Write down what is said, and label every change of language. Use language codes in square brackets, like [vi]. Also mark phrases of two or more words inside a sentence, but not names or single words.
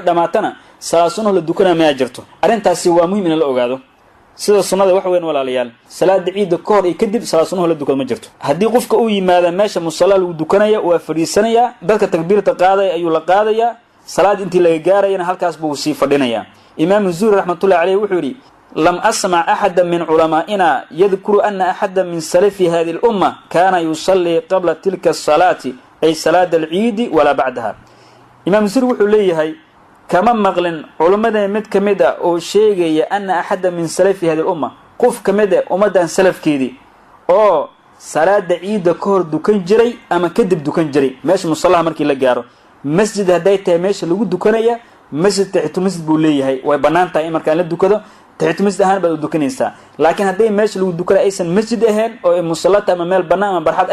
[so] dhamaatana salaad sunnaha la dukanaa ma jirto arintaasi waa muhiim in la ogaado sida sunnada wax weyn walaalayaal salaada ciid ka hor iyo kadib salaad sunnaha la dukado ma jirto hadii qofka uu yimaado meesha musalaha lagu dukanaya waa fadhiisanaya dadka takbiirta qaaday ayuu la qaadaya salaad intii laga gaarayna halkaas buu sii fadhinaya imaam Zuhri [ar] رحمة الله عليه [so] wuxuu yiri [ar] لم أسمع أحدا من علمائنا يذكر أن أحدا من سلف هذه الأمة كان يصلي قبل تلك الصلاة أي صلاة العيد ولا بعدها [so] imaam Zuhri wuxuu leeyahay kama maqlin culimada mid kamid ah oo sheegaya [ar] أن أحدا من سلف هذه الأمة [so] qof kamid ah ummadan salafkeedii oo salaada eid ka hor dukan jiray ama kadib dukan jiray meesha musallaha markii la gaaro masjid haday tahay meesha lagu dukanaya masjid [ar] تحية مسجد [so] buu leeyahay way banaantahay in marka la dukado [ar] تحية مسجد [so] ahaan baad dukanaysaa laakiin haday meesha lagu dukado aysan masjid ahayn oo musallata ama meel banaan ama barxad